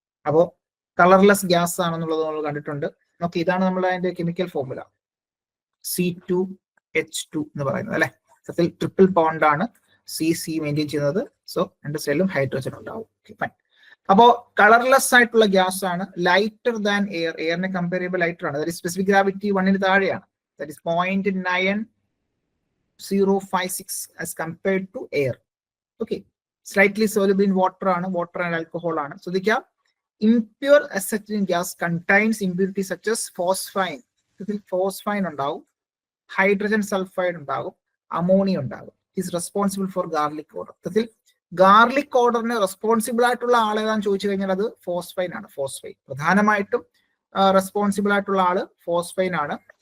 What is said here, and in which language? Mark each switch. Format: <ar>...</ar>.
<ml>അപ്പോ colourless gas ആണെന്നുള്ളത് നമ്മൾ കണ്ടിട്ടുണ്ട്. ഓക്കെ, ഇതാണ് നമ്മുടെ അതിന്റെ കെമിക്കൽ ഫോർമുല, C2H2 എന്ന് പറയുന്നത് അല്ലെ. സത്യത്തിൽ ട്രിപ്പിൾ ബോണ്ട് ആണ്. സി മെയിൻറ്റെയിൻ ചെയ്യുന്നത്. സോ രണ്ട് സൈഡിലും ഹൈഡ്രജൻ ഉണ്ടാവും. ഫൈൻ. അപ്പോ കളർലെസ് ആയിട്ടുള്ള ഗ്യാസ് ആണ്, ലൈറ്റർ ദാൻ എയർ. എയറിനെ കമ്പയർ ചെയ്യുമ്പോൾ ലൈറ്റർ ആണ്.</ml> <en>That is specific gravity 1 താഴെയാണ്. That is 0.9056 as compared to air. Okay, slightly soluble in water ആണ്, water and alcohol ആണ്. ശ്രദ്ധിക്കാം, impure acetylene gas contains impurities such as phosphine.</en> <ml>ഇതിൽ phosphine ഉണ്ടാവും, hydrogen sulphide ഉണ്ടാകും, ammonia ഉണ്ടാകും.</ml> <en>Is responsible for garlic odour.</en> <ml>ഇതിൽ garlic ഓർഡറിന് responsible ആയിട്ടുള്ള ആളേതാന്ന് ചോദിച്ചു കഴിഞ്ഞാൽ അത് ഫോസ്ഫൈൻ ആണ്. ഫോസ്ഫൈൻ പ്രധാനമായിട്ടും റെസ്പോൺസിബിൾ ആയിട്ടുള്ള ആള് ഫോസ്ഫൈൻ ആണ്.</ml>